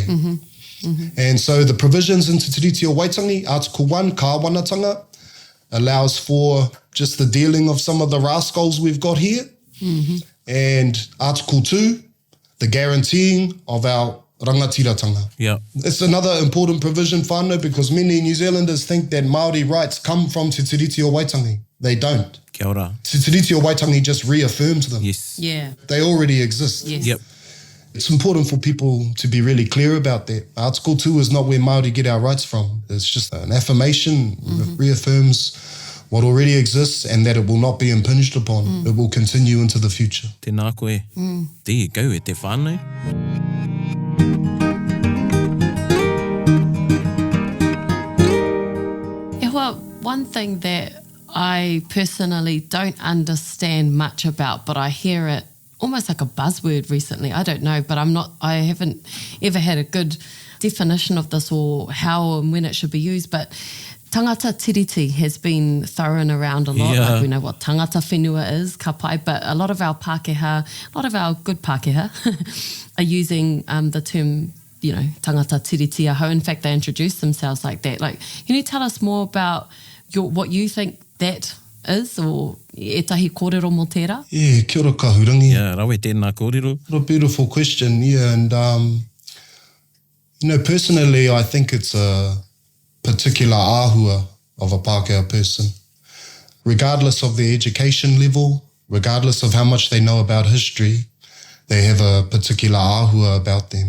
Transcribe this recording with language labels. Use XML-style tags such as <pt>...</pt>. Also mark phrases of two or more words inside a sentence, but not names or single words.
<en>And so the provisions in Te Tiriti o Waitangi, Article 1, kāwanatanga, allows for just the dealing of some of the rascals we've got here. And Article 2, the guaranteeing of our rangatiratanga. Yeah. It's another important provision, whānau, because many New Zealanders think that Māori rights come from Te Tiriti o Waitangi. They don't.</en> <mi>Kia ora.</mi> <en>Te Tiriti o Waitangi just reaffirms them. Yes. Yeah. They already exist. Yes. Yep. It's important for people to be really clear about that. Article 2 is not where Māori get our rights from. It's just an affirmation, reaffirms what already exists and that it will not be impinged upon. It will continue into the future.</en> <mi>Tēnā koe.</mi> <en>There you go,</en> <mi>e te whānau.</mi> <en>One thing that I personally don't understand much about, but I hear it almost like a buzzword recently. I don't know, but I haven't ever had a good definition of this or how and when it should be used. But</en> <mi>tangata tiriti</mi> <en>has been thrown around a lot. Yeah. Like we know what</en> <mi>tangata whenua</mi> <en>is,</en> <mi>ka pai,</mi> <en>but a lot of our Pākehā, a lot of our good Pākehā are using the term, you know,</en> <mi>tangata tiriti aho.</mi> <en>In fact, they introduce themselves like that. Like, can you tell us more about what you think that is, or</en> <mi>etahi kōrero mō tērā? Yeah, kia ora kahurangi. Yeah, rawe tēnā kōrero.</mi> <en>What a beautiful question, yeah. And, you know, personally, I think it's a particular āhua of a Pākehā person. Regardless of their education level, regardless of how much they know about history, they have a particular āhua about them.</en>